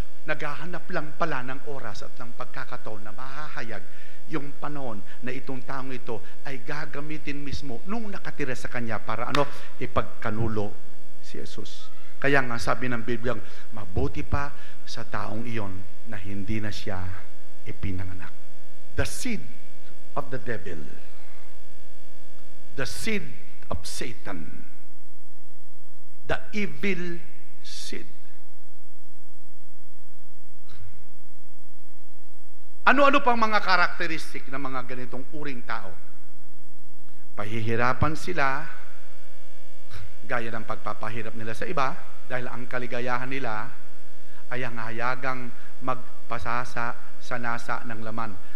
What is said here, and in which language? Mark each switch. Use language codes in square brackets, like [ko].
[tl] Naghahanap lang pala ng oras at ng pagkakataon na mahahayag yung panahon na itong taong ito ay gagamitin mismo nung nakatira sa kanya para ipagkanulo si Jesus. Kaya nga sabi ng Biblia, mabuti pa sa taong iyon na hindi na siya ipinanganak. [en] The seed of the devil, the seed of Satan, the evil seed. [tl] Ano-ano pang mga karakteristik ng mga ganitong uring tao? Pahihirapan sila, gaya ng pagpapahirap nila sa iba, dahil ang kaligayahan nila ay ang hayagang magpasasa sa nasa ng laman.